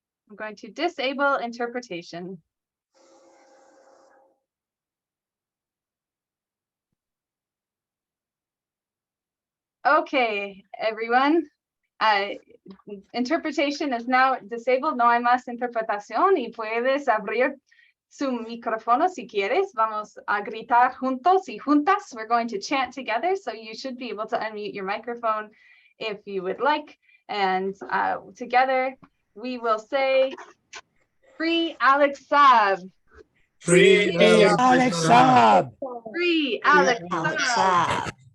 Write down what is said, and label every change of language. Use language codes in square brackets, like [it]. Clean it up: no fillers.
[en] I'm going to disable interpretation. Okay, everyone. Interpretation is now disabled. [es] No hay más interpretación y puedes abrir su micrófono si quieres. Vamos a gritar juntos y juntas. [en] We're going to chant together, so you should be able to unmute your microphone if you would like. And together we will say, free Alex Saab. Free Alex Saab. Free Alex Saab.